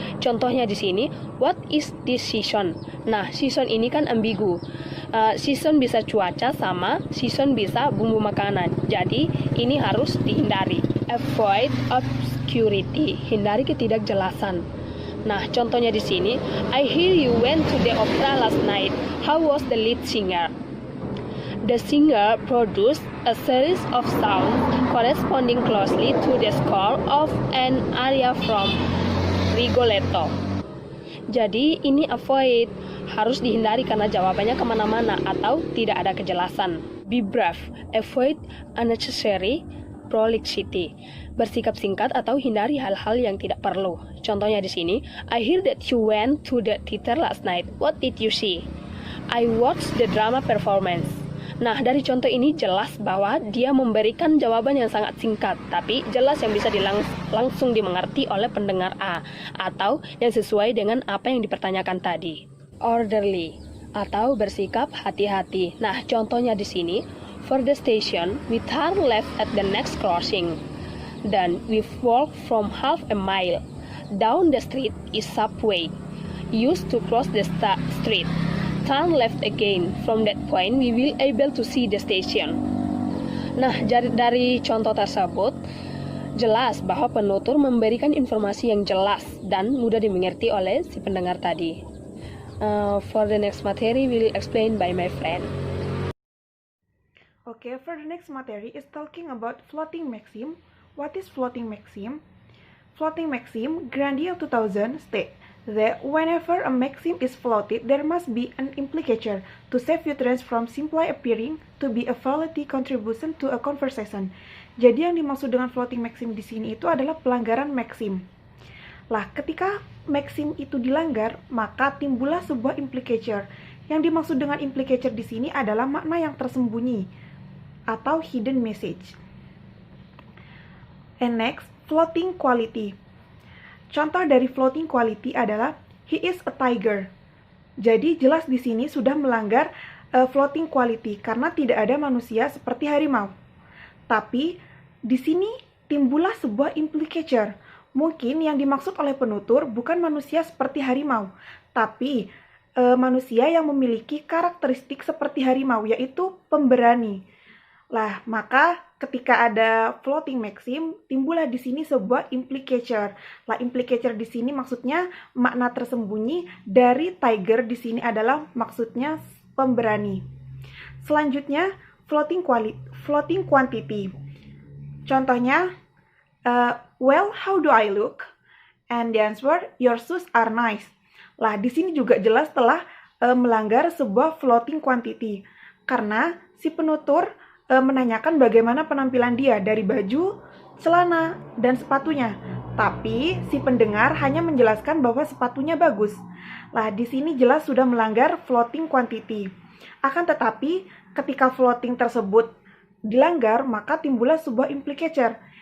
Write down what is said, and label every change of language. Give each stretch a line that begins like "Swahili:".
Indonesian: Contohnya di sini,
English: what is this season?
Indonesian: Nah, season ini kan ambigu. Season bisa cuaca sama season bisa bumbu makanan. Jadi ini harus dihindari.
English: Avoid obscurity,
Indonesian: hindari ketidakjelasan. Nah, contohnya di sini,
English: I hear you went to the opera last night. How was the lead singer? The singer produced a series of sounds corresponding closely to the score of an aria from Rigoletto.
Indonesian: Jadi ini avoid, harus dihindari karena jawabannya kemana-mana atau tidak ada kejelasan.
English: Be brief, avoid unnecessary prolixity.
Indonesian: Bersikap singkat atau hindari hal-hal yang tidak perlu. Contohnya di sini,
English: I hear that you went to the theater last night. What did you see? I watched the drama performance.
Indonesian: Nah, dari contoh ini jelas bahwa dia memberikan jawaban yang sangat singkat, tapi jelas yang bisa langsung dimengerti oleh pendengar A, atau yang sesuai dengan apa yang dipertanyakan tadi. Orderly, atau bersikap hati-hati. Nah, contohnya di sini,
English: for the station, we turn left at the next crossing. Then, we walk from half a mile. Down the street is subway. Used to cross the street. Turn left again. From that point, we will able to see the station.
Indonesian: Nah, dari contoh tersebut, jelas bahwa penutur memberikan informasi yang jelas dan mudah dimengerti oleh si pendengar tadi.
English: For the next materi, will explain by my friend. Okay, for the next materi is talking about floating maxim. What is floating maxim? Floating maxim, Grandier 2000 state that whenever a maxim is floated, there must be an implicature to save utterance from simply appearing to be a valid contribution to a conversation.
Indonesian: Jadi yang dimaksud dengan floating maxim di sini itu adalah pelanggaran maxim. Lah, ketika maxim itu dilanggar, maka timbullah sebuah implicature. Yang dimaksud dengan implicature di sini adalah makna yang tersembunyi atau hidden message.
English: And next, floating quality.
Indonesian: Contoh dari floating quality adalah
English: he is a tiger.
Indonesian: Jadi jelas di sini sudah melanggar floating quality karena tidak ada manusia seperti harimau. Tapi di sini timbullah sebuah implicature. Mungkin yang dimaksud oleh penutur bukan manusia seperti harimau, tapi manusia yang memiliki karakteristik seperti harimau, yaitu pemberani. Lah, maka ketika ada floating maxim, timbullah di sini sebuah implicature. Lah, implicature di sini maksudnya makna tersembunyi dari tiger di sini adalah maksudnya pemberani. Selanjutnya, floating quantity.
English: Contohnya, well, how do I look? And the answer, your shoes are nice.
Indonesian: Lah, di sini juga jelas telah melanggar sebuah floating quantity. Karena si penutur menanyakan bagaimana penampilan dia dari baju, celana, dan sepatunya. Tapi si pendengar hanya menjelaskan bahwa sepatunya bagus. Lah, di sini jelas sudah melanggar floating quantity. Akan tetapi, ketika floating tersebut dilanggar, maka timbullah sebuah implicature.